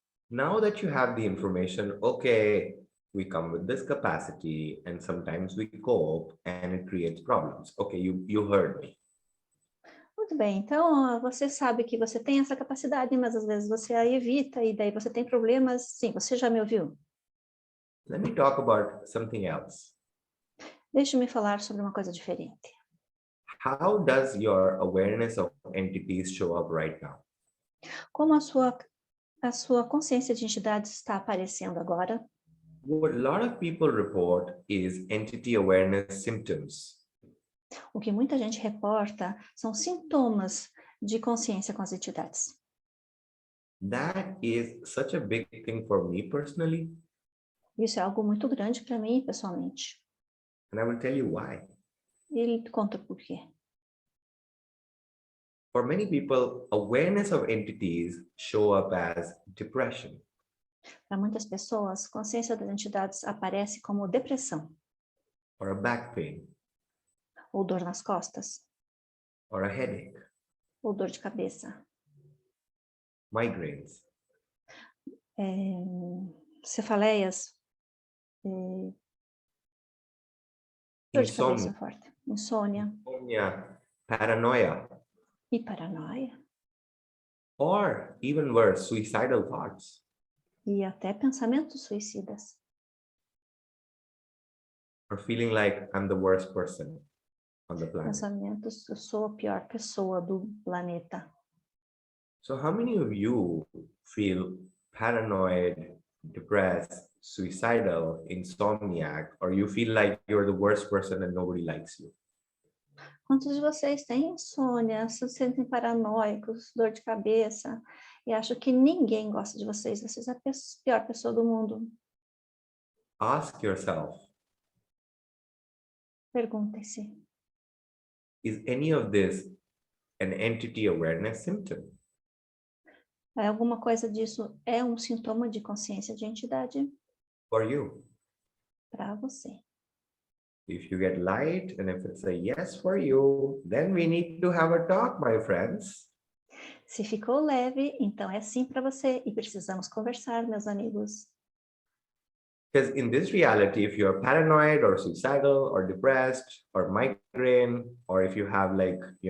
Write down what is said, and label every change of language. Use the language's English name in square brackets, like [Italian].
[English] Now that you have the information, okay, we come with this capacity and sometimes we cope and it creates problems. Okay, you heard me. [Portuguese] Muito bem, então você sabe que você tem essa capacidade, mas às vezes você a evita e daí você tem problemas. Sim, você já me ouviu? [English] Let me talk about something else. [Portuguese] Deixe-me falar sobre uma coisa diferente. [English] How does your awareness of entities show up right now? [Portuguese] Como a sua consciência de entidades está aparecendo agora? [English] What a lot of people report is entity awareness symptoms. [Portuguese] O que muita gente reporta são sintomas de consciência com as entidades. [English] That is such a big thing for me personally, [Portuguese] Isso é algo muito grande para mim, pessoalmente. [English] and I will tell you why. [Portuguese] E ele conta por quê. [English] For many people, awareness of entities show up as depression, [Portuguese] Para muitas pessoas, consciência das entidades aparece como depressão, [English] or a back pain, [Portuguese] ou dor nas costas, [English] or a headache, [Portuguese] ou dor de cabeça, [English] migraines, [Portuguese] cefaleias, dor de cabeça [English] insomnia, [Portuguese] forte, insônia [English] paranoia, [Portuguese] e paranoia, [English] or even worse, suicidal thoughts. [Portuguese] e até pensamentos suicidas. [English] Or feeling like I'm the worst person on the planet. [Portuguese] Pensamentos, eu sou a pior pessoa do planeta. [English] So how many of you feel paranoid, depressed, suicidal, insomniac, or you feel like you're the worst person and nobody likes you? [Portuguese] Quantos de vocês têm insônia, se sentem paranoicos, dor de cabeça e acham que ninguém gosta de vocês? Vocês são a pior pessoa do mundo. [English] Ask yourself, [Portuguese] Perguntem-se. [English] is any of this an entity awareness symptom? [Portuguese] Alguma coisa disso é um sintoma de consciência de entidade [English] For you? [Portuguese] para você? [English] If you get light and if it's a yes for you, then we need to have a talk, my friends. [Portuguese] Se ficou leve, então é sim para você e precisamos conversar, meus amigos. [English] Because in this reality, if you're paranoid or suicidal or depressed or migraine, or if you have like,